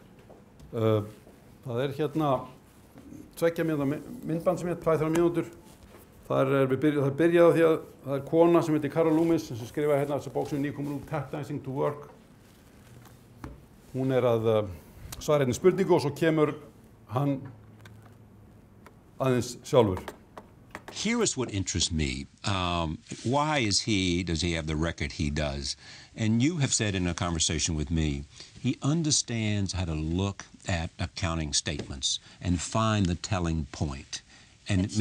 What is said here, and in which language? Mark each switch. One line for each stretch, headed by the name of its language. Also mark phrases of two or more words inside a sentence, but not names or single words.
Icelandic: Það er hérna 2 mínútna myndband sem 2-3 mínútur. Það byrjaði á því að það er kona sem heitir Carol Loomis sem skrifaði hérna þessa bók sem nýkomur út, Tap Dancing to Work. Hún er að svara hérna spurningu og svo kemur hann aðeins sjálfur.
English: Here is what interests me. Why does he have the record he does? And you have said in a conversation with me, he understands how to look at accounting statements and find the telling point. And That's